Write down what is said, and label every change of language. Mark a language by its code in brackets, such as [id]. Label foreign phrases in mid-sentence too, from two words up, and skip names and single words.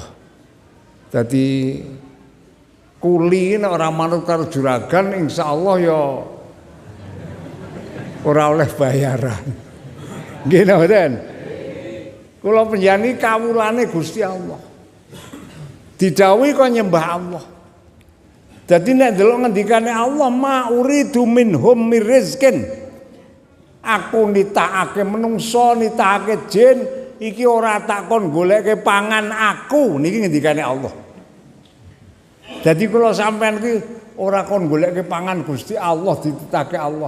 [jv] Dadi kuli nek ora manut karo juragan insyaallah ya ora oleh bayaran. Nggih mboten? Kula panjenengan kawulane Gusti Allah. Didhawuhi kok nyembah Allah. Dadi nek ndelok ngendikane Allah [ar] ما أريد منهم من رزق. [jv] Aku nitakake menungso, nitakake jin, iki ora tak kon goleke pangan aku, niki ngendikane Allah. Jadi kula sampean iki ora kon goleke pangan Gusti Allah dititake Allah.